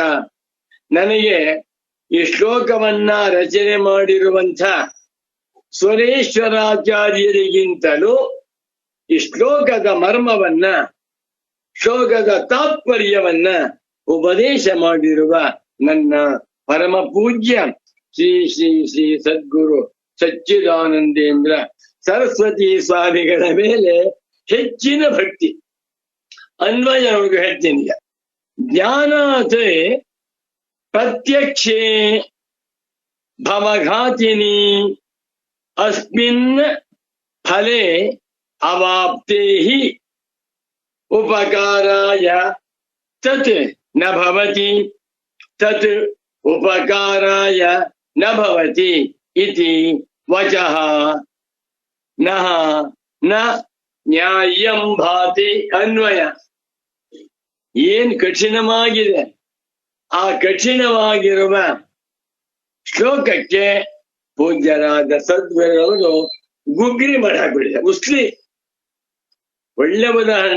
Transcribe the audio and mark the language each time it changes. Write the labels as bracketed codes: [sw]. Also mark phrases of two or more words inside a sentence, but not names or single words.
[kn] ನನಗೆ ಈ ಶ್ಲೋಕವನ್ನ ರಚನೆ ಮಾಡಿರುವಂಥ ಸುರೇಶ್ವರಾಚಾರ್ಯರಿಗಿಂತಲೂ ಈ ಶ್ಲೋಕದ ಮರ್ಮವನ್ನ, ಶ್ಲೋಕದ ತಾತ್ಪರ್ಯವನ್ನ ಉಪದೇಶ ಮಾಡಿರುವ ನನ್ನ ಪರಮ ಪೂಜ್ಯ ಶ್ರೀ ಶ್ರೀ ಶ್ರೀ ಸದ್ಗುರು ಸಚ್ಚಿದಾನಂದೇಂದ್ರ ಸರಸ್ವತಿ ಸ್ವಾಮಿಗಳ ಮೇಲೆ ಹೆಚ್ಚಿನ ಭಕ್ತಿ. ಅನ್ವಯ ಅವ್ರಿಗೆ ಹೇಳ್ತೀನಿ. [sa] ಜ್ಞಾನಾತ್ ಪ್ರತ್ಯಕ್ಷೇ ಭವಘಾತಿನಿ ಅಸ್ಮಿನ್ ಫಲೇ ಅವಾಪ್ತೆ ಹಿ ಉಪಕಾರಾಯ ತತ್ ನ ಭವತಿ ತತ್ ಉಪಕಾರಾಯ ನ ಭವತಿ ಇತಿ ವಚಃ ನಃ ನ ನ್ಯಾಯಂ ಭಾತಿ. [kn] ಅನ್ವಯ ಏನ್ ಕಠಿಣವಾಗಿದೆ, ಆ ಕಠಿಣವಾಗಿರುವ ಶ್ಲೋಕಕ್ಕೆ ಪೂಜ್ಯರಾದ ಸದ್ಗುರುಗಳು ಗುಗ್ರಿ ಮಾಡಿ ಹಾಕ್ಬಿಟ್ಟಿದೆ. ಉಸ್ಲಿ ಒಳ್ಳೆ ಉದಾಹರಣೆ.